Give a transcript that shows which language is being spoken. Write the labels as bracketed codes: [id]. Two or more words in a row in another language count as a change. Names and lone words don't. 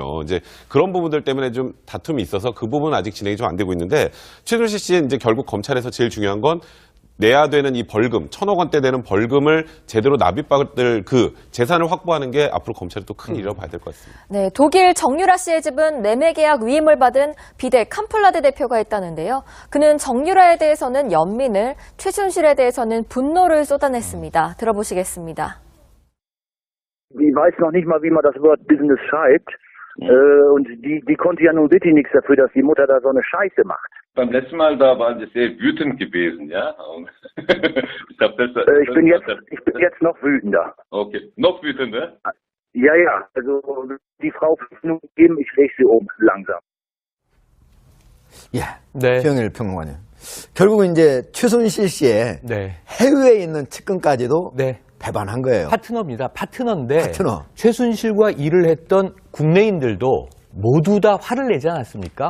[ko] 이제 그런 부분들 때문에 좀 다툼이 있어서 그 부분은 아직 진행이 좀 안 되고 있는데 최순실 씨는 이제 결국 검찰에서 제일 중요한 건 내야 되는 이 벌금, 1,000억 원대 되는 벌금을 제대로 납입받을 그 재산을 확보하는 게 앞으로 검찰이 또 큰 일이라고 봐야 될 것 같습니다. 네, 독일 정유라 씨의 집은 매매 계약 위임을 받은 비덱 캄플라데 대표가 있다는데요. 그는 정유라에 대해서는 연민을, 최순실에 대해서는 분노를 쏟아냈습니다. 들어보시겠습니다. [de] Die weiß noch nicht mal, wie man das Wort Business schreibt. Und die konnte ja nun wirklich nichts dafür, dass die Mutter da so eine Scheiße macht. Beim letzten Mal da waren Sie sehr wütend gewesen, ja? Ich glaube, Ich bin jetzt noch wütender. Okay, noch wütender? Ja, also die Frau nun geben, ich lege sie um, langsam. [ko] 예. 네. 최영일 평론가님. 결국은 이제 최순실 씨의 네. 해외에 있는 측근까지도 네. 배반한 거예요. 파트너입니다. 파트너인데 파트너. 최순실과 일을 했던 국내인들도 모두 다 화를 내지 않았습니까?